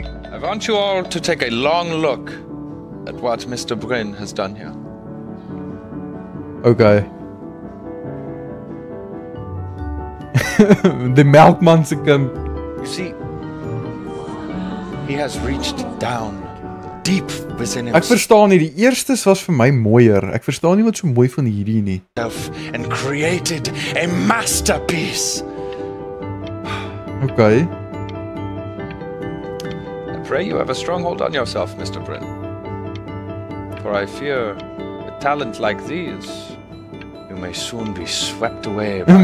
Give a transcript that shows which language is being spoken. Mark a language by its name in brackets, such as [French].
[English] I want you all to take a long look at what Mr. Bryn has done here. Okay. [Afrikaans] The melkman se kind. [English] You see, he has reached down deep within himself. [Afrikaans] Ek verstaan nie, die eerstes was vir my mooier. Ek verstaan nie wat so mooi van hierdie nie. [English] And created a masterpiece. Okay. I pray you have a strong hold on yourself, Mr. Bryn. For I fear with talent like these, you may soon be swept away by